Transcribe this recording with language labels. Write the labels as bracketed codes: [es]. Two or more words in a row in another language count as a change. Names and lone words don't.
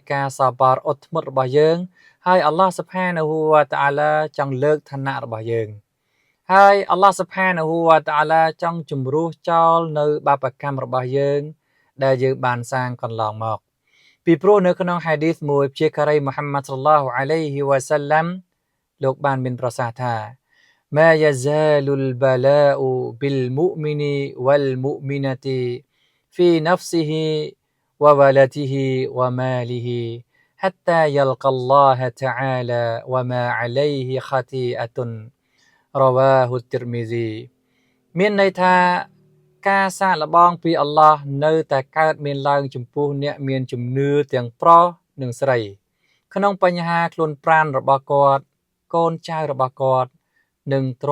[km] ការសបារអត់ធ្មត់របស់យើងហើយ [ar] الله سبحانه وتعالى [km] ចង់លើកឋានៈរបស់យើងហើយ [ar] الله سبحانه وتعالى [km] ចង់ជំរុះចោលនៅបាបកម្មរបស់យើងដែលយើងបានសាងកន្លងមកពីព្រោះនៅក្នុងហាឌីសមួយព្យាការីមូហាម៉ាត់សល្លឡោះអាឡៃ [ar] وسلم [km] លោកបានមានប្រសាសន៍ថា [ar] ما يزال البلاء بالمؤمن والمؤمنة في نفسه وولده وماله حتى يلقى الله تعالى وما عليه خطيئة رواه الترمذي [km] ស៊ីមានន័យថាការសាកល្បងពីអល់ឡោះនៅតែកើតមានឡើងចំពោះអ្នកមានជំនឿទាំងប្រុសនិងស្រីក្នុងបញ្ហាខ្លួនប្រាណរបស់គាត់កូនចៅរបស់គាត់និងទ្រ